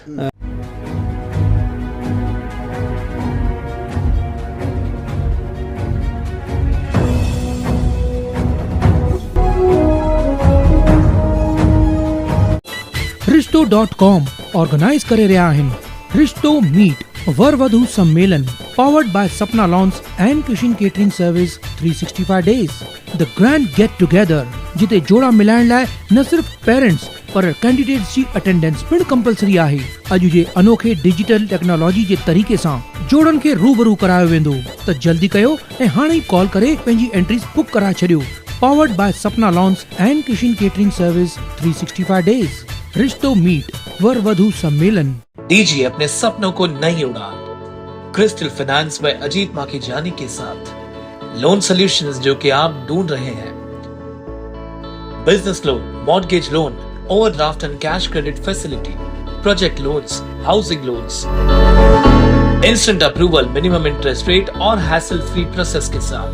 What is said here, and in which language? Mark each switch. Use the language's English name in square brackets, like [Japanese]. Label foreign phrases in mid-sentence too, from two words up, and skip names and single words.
[Sindhi] रिश्तो.com ऑर्गेनाइज करे रहा आहिनि रिश्तो मीट वर वधू [English] सम्मेलन powered by Sapna Lawns and Kishan Catering Service 365 days the grand get together, [Sindhi] जिते जोड़ा मिलाइण लाइ न सिर्फ पेरेंट्स पर कैंडिडेट्स जी अटेंडेंस पिण कंपलसरी आहे। अॼु जे अनोखे [English] digital technology [Sindhi] जे तरीक़े सां जोड़न खे रूबरू करायो वेंदो, त जल्दी कयो ऐं हाणे ई कॉल करे पंहिंजी एंट्रीज बुक कराए छॾियो। [English] powered by Sapna Lawns and Kishan Catering Service 365 days. [Sindhi] रिश्तो मीट वर वधू सम्मेलन। [Hindi] दीजिए अपने सपनों को नई उड़ान क्रिस्टल फाइनेंस में अजीत माखीजानी के साथ। [English] loan solutions [Hindi] जो कि आप ढूंढ रहे हैं, [English] business loan, mortgage loan, overdraft and cash credit facility, project loans, housing loans, instant approval, minimum interest rate और hassle free process [Hindi] के साथ।